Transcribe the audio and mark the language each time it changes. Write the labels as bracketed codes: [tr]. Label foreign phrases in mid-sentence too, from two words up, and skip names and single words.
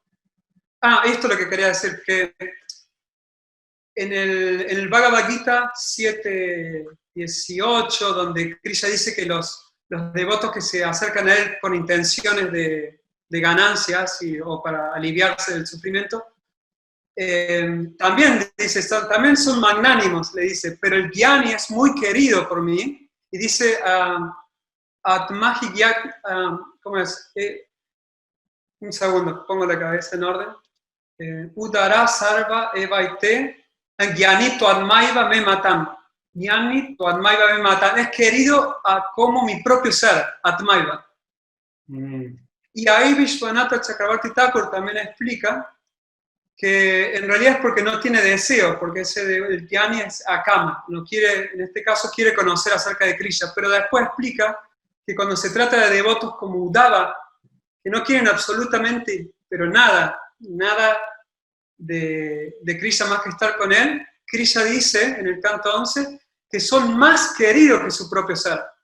[es] Esto es lo que quería decir, que en el Bhagavad Gita 7.18, donde Krishna dice que los devotos que se acercan a él con intenciones de ganancias o para aliviarse del sufrimiento, también dice, también son magnánimos, le dice, pero el Gyani es muy querido por mí, y dice, Atmahi Gyak, ¿cómo es? Un segundo, pongo la cabeza en orden. [sa] उदाराः सर्व एवैते ज्ञानी तु आत्मैव मे मतम्. ज्ञानी त्वात्मैव मे मतम्, [es] es querido como mi propio ser, Atmaiva. Y ahí Vishwanatha Chakravarti Thakur también explica que en realidad es porque no tiene deseo, porque el Jnani es akama, no quiere, en este caso quiere conocer acerca de Krishna, pero después explica que cuando se trata de devotos como Uddhava, que no quieren absolutamente, pero nada de Krishna más que estar con él, Krishna dice en el canto 11 que son más queridos que su propio ser.